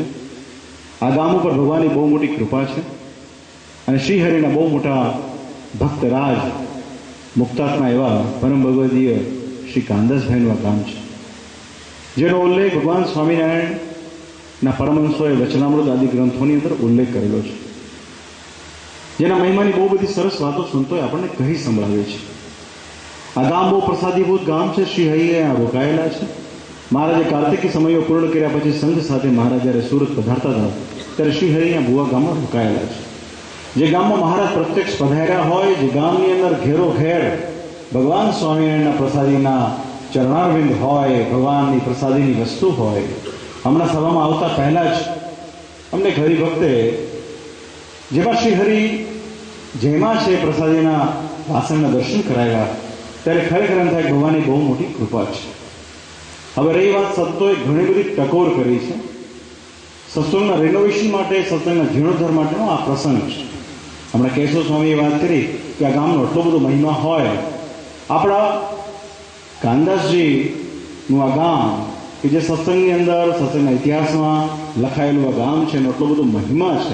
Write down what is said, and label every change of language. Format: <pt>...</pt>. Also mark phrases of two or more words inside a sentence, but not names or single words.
<gu>આ ગામ ઉપર ભગવાનની બહુ મોટી કૃપા છે અને શ્રીહરિના બહુ મોટા ભક્તરાજ મુક્તાત્મા એવા પરમ ભગવદીય શ્રી કાનદાસભાઈનું આ ગામ છે જેનો ઉલ્લેખ ભગવાન સ્વામિનારાયણના પરમહંસોએ વચનામૃત આદિ ગ્રંથોની અંદર ઉલ્લેખ કરેલો છે જેના મહિમાની બહુ બધી સરસ વાતો સંતોએ આપણને કહી સંભળાવી છે। આ ગામ બહુ પ્રસાદીભૂત ગામ છે। શ્રીહરિએ આ રોકાયેલા છે। મહારાજે કાર્તિકી સમયો પૂર્ણ કર્યા પછી સંઘ સાથે મહારાજ જ્યારે સૂરત પધારતા થા ત્યારે શ્રીહરિના ભુવા ગામમાં રોકાયેલા છે। જે ગામમાં મહારાજ પ્રત્યક્ષ પધાર્યા હોય, જે ગામની અંદર ઘેરો ઘેર ભગવાન સ્વામિનારાયણના પ્રસાદીના ચરણારવિંદ હોય, ભગવાનની પ્રસાદીની વસ્તુ હોય। હમણાં સભામાં આવતા પહેલા જ અમને હરિભક્તે જેવા શ્રીહરિ જેમા છે પ્રસાદીના વાસણના દર્શન કરાવ્યા ત્યારે ખરેખર એમ થાય ભગવાનની બહુ મોટી કૃપા છે। હવે રહી વાત સંતોએ ઘણી બધી ટકોર કરી છે। સત્સંગના રેનોવેશન માટે સત્સંગના જીર્ણોદ્ધાર માટેનો આ પ્રસંગ છે। હમણાં કેશવ સ્વામીએ વાત કરી કે આ ગામનો એટલો બધો મહિમા હોય। આપણા કાનદાસજીનું આ ગામ કે જે સત્સંગની અંદર સત્સંગના ઇતિહાસમાં લખાયેલું આ ગામ છે એનો એટલો બધો મહિમા છે।</gu>